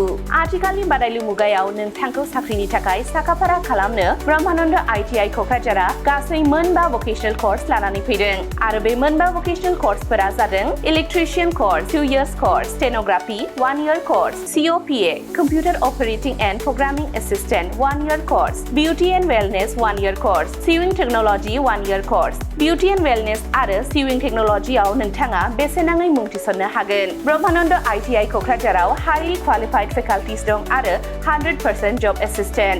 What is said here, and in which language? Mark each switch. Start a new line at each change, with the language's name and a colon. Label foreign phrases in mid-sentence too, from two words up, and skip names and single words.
Bodo: आथिखालनि बादायलु मुगायाव नोंथांखौ साख्रिनि थाखाय साखाफारा खालामनो ब्रह्मानन्द आइटिआइ क'क्राझारा गासै मोनबा
English: vocational course
Bodo: लानानै फैदों। आरो बे मोनबा
English: भकेशनेल कर्सफोरा जादों electrician course 2 years course, stenography 1 year course, COPA computer operating and programming assistant 1 year course, beauty and wellness 1 year course, sewing technology 1 year course. beauty and wellness
Bodo: आरो
English: sewing technology
Bodo: नोंथाङा बेसेनाङै मुं थिसननो हागोन। ब्रह्मानन्द आइटिआइ क'क्राझाराव
English: highly qualified faculties
Bodo: दं आरो 100%
English: job assistant.